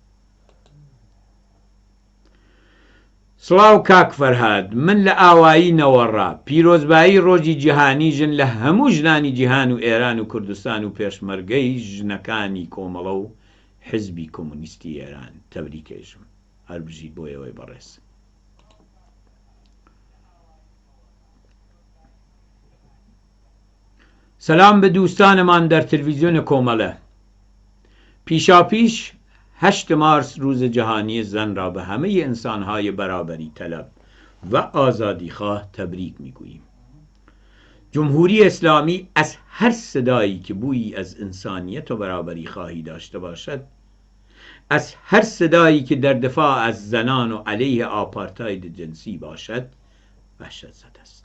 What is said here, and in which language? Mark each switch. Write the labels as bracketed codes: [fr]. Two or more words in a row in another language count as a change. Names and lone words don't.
[ckb] سڵاو کاک فەرهاد، من لە ئاوایی نەوەڕا پیرۆزبایی ڕۆژی جیهانی ژن لە هەموو ژنانی جیهان و ئێران و کوردستان و پێشمەرگەی ژنەکانی کۆمەڵە و حزبی کۆمونیستی ئێران تەبریکێژم. هەر بژیت بۆ ئێوەی بەڕێز. سەلام بە دووستانمان در تلڤیزیۆنە کۆمەڵە. [fa] پیشاپیش 8 مارس روز جهانی زن را به همه انسانهای برابری طلب و آزادیخواه تبریک میگوییم. جمهوری اسلامی از هر صدایی که بویی از انسانیت و برابری خواهی داشته باشد، از هر صدایی که در دفاع از زنان و علیه آپارتاید جنسی باشد، وحشت زده است.